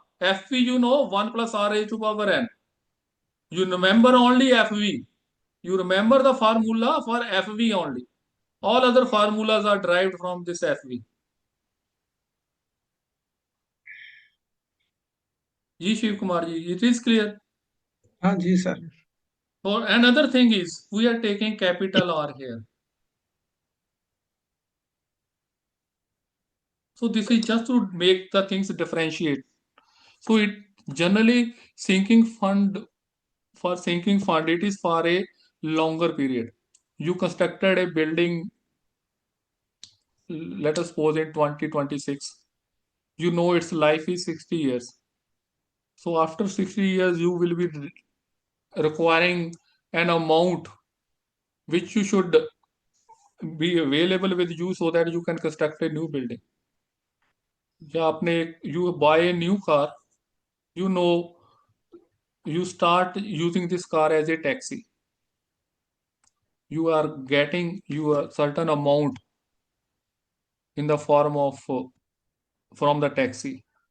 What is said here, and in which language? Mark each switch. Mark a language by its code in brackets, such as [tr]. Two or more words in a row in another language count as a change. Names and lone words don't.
[en] FV you know, 1 plus R a to power n. You remember only FV. You remember the formula for FV only. All other formulas are derived from this FV. Ji Shiv Kumar ji, it is clear. [hi] हाँ जी सर. [en] Or another thing is, we are taking capital R here. So this is just to make the things differentiate. So it generally for sinking fund, it is for a longer period. You constructed a building, let us suppose in 2026. You know its life is 60 years. So after 60 years, you will be requiring an amount which you should be available with you so that you can construct a new building. [hi] या आपने [en] you buy a new car, you know, you start using this car as a taxi. You are getting your certain amount in the form of from the taxi.